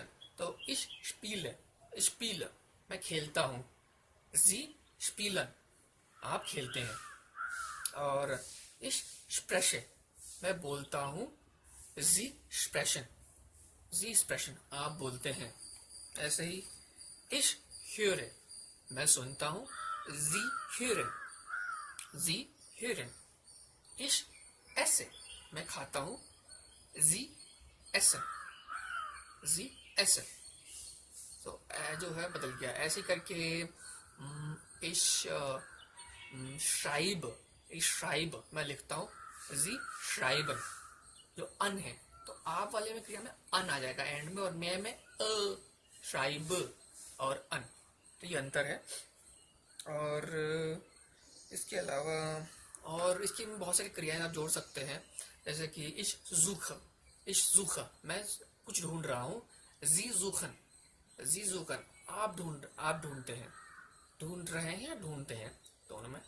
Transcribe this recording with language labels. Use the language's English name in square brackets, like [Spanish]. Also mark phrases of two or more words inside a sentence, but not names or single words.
[Hindi] तो [German] ich spiel [Hindi] है, स्पील मैं खेलता हूँ, [German] Sie spielen [Hindi] आप खेलते हैं। और [German] ich sprechen [Hindi] मैं बोलता हूँ, [German] Sie sprechen, Sie sprechen [Hindi] आप बोलते हैं। ऐसे ही [German] ich höre, [Hindi] मैं सुनता हूँ, [German] Sie hören, Sie hören. Ich esse, [Hindi] मैं खाता हूँ, [German] Sie essen, Sie essen. [Hindi] तो जो है बदल गया, ऐसे करके [German] ich schreibe [Hindi] मैं लिखता हूँ, [German] Sie schreiben, [Hindi] जो अन है तो आप वाले में क्रिया में अन आ जाएगा एंड में, और मैं में श्राइब और अन, तो ये अंतर है। और इसके अलावा और इसकी में बहुत सारी क्रियाएं आप जोड़ सकते हैं, जैसे कि [German] ich such [Hindi] मैं कुछ ढूंढ रहा हूँ, [German] Sie suchen [Hindi] आप ढूंढते हैं, ढूंढ रहे हैं या ढूंढते हैं, दोनों में।